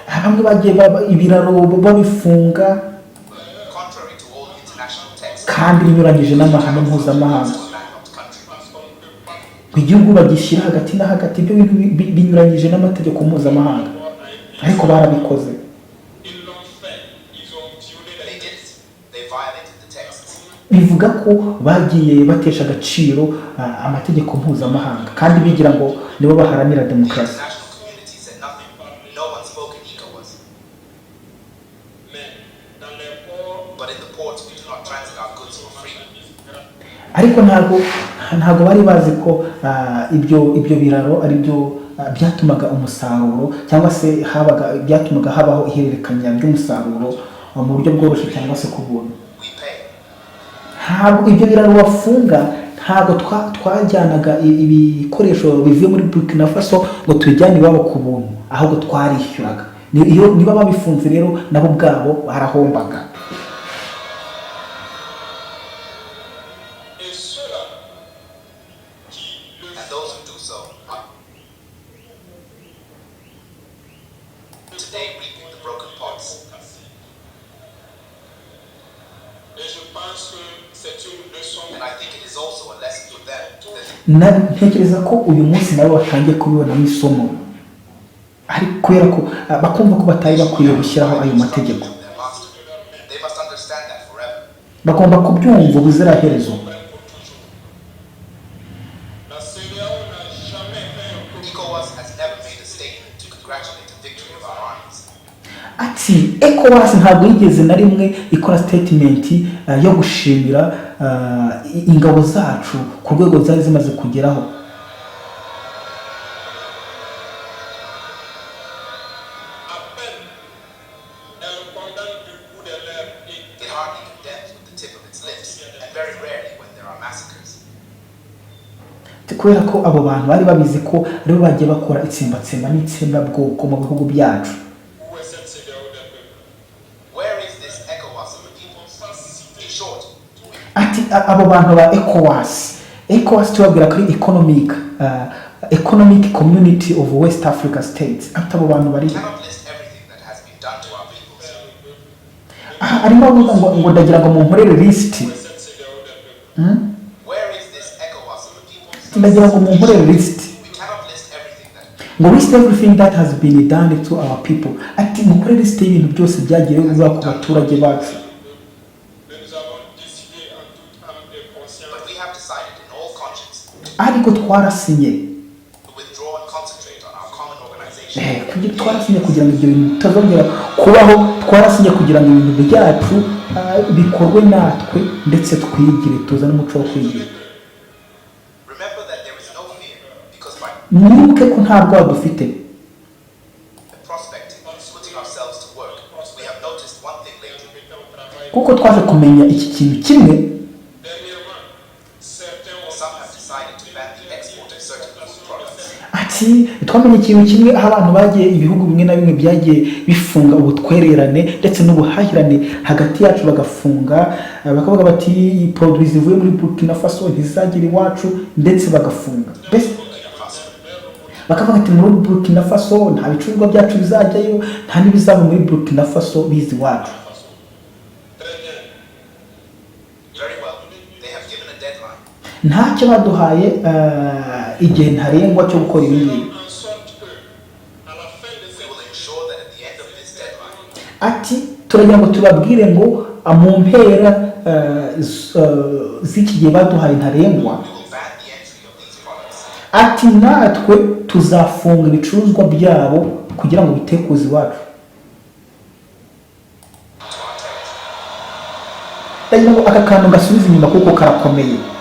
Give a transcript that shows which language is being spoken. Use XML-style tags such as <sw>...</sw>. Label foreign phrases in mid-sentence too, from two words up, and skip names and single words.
<rw>Bamwe bagiye ibiraro babifunga</rw> <en>contrary to all international texts.</en> <rw>kandi binyuranyije n'amahame mpuzamahanga.</rw> <en>To a bankrupt country.</en> <rw>Igihugu bagishyira hagati na hagati, ibyo bintu binyuranyije n'amategeko mpuzamahanga, ariko barabikoze.</rw> <en>They did it. They violated the texts.</en> <rw>Bivuga ko bagiye batesha agaciro amategeko mpuzamahanga kandi bigira ngo nibo baharanira</rw> <en>The</en> <rw>demokarasi.</rw> <en>international community said nothing. No one spoke in ECOWAS. But in the ports, we do not transit our goods for free.</en> <rw>Ariko ntabwo bari bazi ko ibyo biraro ari byo byatumaga umusaruro cyangwa se byatumaga habaho ihererekanya ry'umusaruro mu buryo bworoshye cyangwa se ku buntu.</rw> <en>We pay.</en> <rw>Ntabwo ibyo biraro bafunga, ntabwo twajyanaga ibikoresho bivuye muri Burkina Faso ngo tubijyane iwabo ku buntu, ahubwo twarishyuraga. Niba babifunze rero nabo ubwabo barahombaga.</rw> <en>And those who do so are today reaping the broken parts. And I think it is also a lesson for them that</en> <rw>ntekereza ko uyu munsi nabo batangiye kubibonamo isomo ariko kubera ko bakumva ko batari bakwiye gushyiraho ayo mategeko</rw> <en>their master, they must understand that forever.</en> <rw>bagomba kubyumva ubuziraherezo.</rw> <en>ECOWAS has never made a statement to congratulate the victory of our armies.</en> <rw>Ati ECOWAS ntabwo yigeze na rimwe ikora statement yo gushimira ingabo zacu ku rwego zari zimaze kugeraho.</rw> <en>It hardly condemns with the tip of its lips, and very rarely when there are massacres.</en> <rw>Kubera ko abo bantu bari babizi ko aribo bagiye bakora itsembatsemba n'itsembabwoko mu bihugu byacu.</rw> <en>Where is this ECOWAS of the people? In short,</en> <rw>Ati abo bantu ba ECOWAS tubabwira ko ari</rw> <en>economic community of West Africa states.</en> <rw>Ati abo bantu bari</rw> <en>we cannot list everything that has been done to our peoples.</en> <rw>arimo avuga ngo ndagira ngo munkorere list.</rw> <en>Where is this ECOWAS of the people?</en> <rw>Ndagira ngo munkorere list.</rw> <en>We cannot list everything that Ngo list everything that has been done to our people.</en> <rw>Ati munkorere list y'ibintu byose byagiye biba ku baturage bacu.</rw> <en>but we have decided in all conscience</en> <rw>Ariko twarasinye.</rw> <en>to withdraw and concentrate on our common organization.</en> <rw>Kugira twarasinye kugira ngo ibyo bintu bitazongera kubaho, twarasinye kugira ngo ibintu byacu bikorwe natwe ndetse twigire tuzane umuco wo kwigira.</rw> <en>Remember that there is no fear because by</en> <rw>Mwibuke ko nta bwoba dufite</rw> <en>prospecting, putting ourselves to work, we have noticed one thing lately.</en> <rw>kuko twaje kumenya iki kintu kimwe.</rw> <en>Some have decided to ban the export of certain food products.</en> <rw>Ati twamenye ikintu kimwe aho abantu bagiye ibihugu bimwe na bimwe byagiye bifunga ubutwererane ndetse n'ubuhahirane hagati yacu bagafunga, bakavuga bati produits zivuye muri Burkina Faso ntizagire iwacu ndetse bagafunga. Mbese bakavuga ati muri Burkina Faso nta bicuruzwa byacu bizajyayo, nta n'ibizava muri Burkina Faso bizi iwacu.</rw> <en>Very well, they have given a deadline.</en> <rw>Ntacyo baduhaye igihe ntarengwa cyo gukora ibi ngibi.</rw> <en>We will ensure that at the end of this deadline,</en> <rw>Ati turagira ngo tubabwire ngo mu mpera z'iki gihe baduhaye ntarengwa,</rw> <en>we will ban the entry of these products.</en> <rw>ati natwe tuzafunga ibicuruzwa byabo kugira ngo bitekuze iwacu. Ndagira ngo aka kantu gasubiza inyuma kuko karakomeye.</rw>